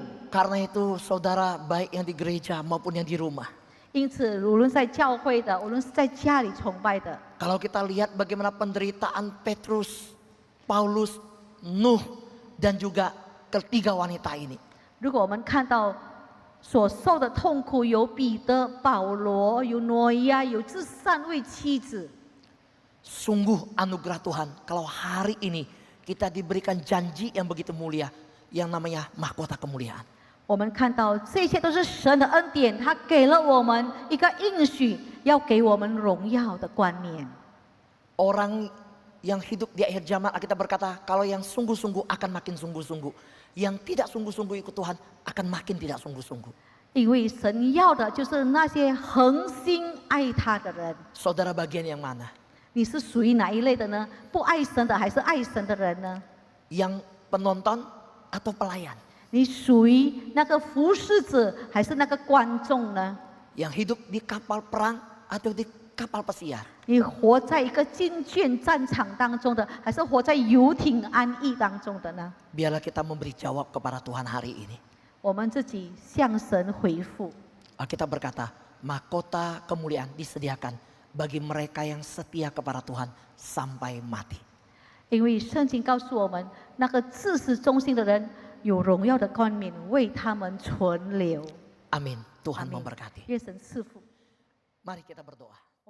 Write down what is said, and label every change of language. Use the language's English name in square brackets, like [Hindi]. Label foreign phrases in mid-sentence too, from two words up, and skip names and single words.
[Indonesian] Karena itu saudara baik yang di gereja maupun yang di rumah. [Chinese] 因此，无论在教会的，无论是在家里崇拜的， [Indonesian] Kalau kita lihat bagaimana penderitaan Petrus, Paulus, Nuh dan juga ketiga wanita ini. [Chinese] 如果我们看到所受的痛苦，有彼得、保罗，有挪亚，有这3位妻子， [Indonesian] Sungguh anugerah Tuhan kalau hari ini kita diberikan janji yang begitu mulia yang namanya mahkota kemuliaan. [Chinese] 我们看到这些都是神的恩典，他给了我们一个应许，要给我们荣耀的冠冕。 [Indonesian] Orang yang hidup di akhir zaman kita berkata kalau yang sungguh-sungguh akan makin sungguh-sungguh. Yang tidak sungguh-sungguh ikut Tuhan akan makin tidak sungguh-sungguh. [Chinese] 因为神要的就是那些恒心爱他的人。 [Indonesian] Saudara bagian yang mana? [Chinese] 你是属于哪一类的呢？不爱神的还是爱神的人呢？ [Indonesian] Yang penonton atau pelayan? [Chinese] 你属于那个服侍者还是那个观众呢？ [Indonesian] Yang hidup di kapal perang atau di kapal pesiar? [Chinese] 你活在一个经卷战场当中的，还是活在游艇安逸当中的呢？ [Indonesian] Biarlah kita memberi jawab kepada Tuhan hari ini. [Chinese] 我们自己向神回复。 [Indonesian] Alkitab berkata, mahkota kemuliaan disediakan bagi mereka yang setia kepada Tuhan sampai mati. [Chinese] 因为圣经告诉我们，那个自始忠心的人有荣耀的冠冕为他们存留。 [Indonesian] Amin. Tuhan [Chinese] 阿们 [Indonesian] memberkati. [Chinese] 愿神赐福。 [Indonesian] Mari kita berdoa.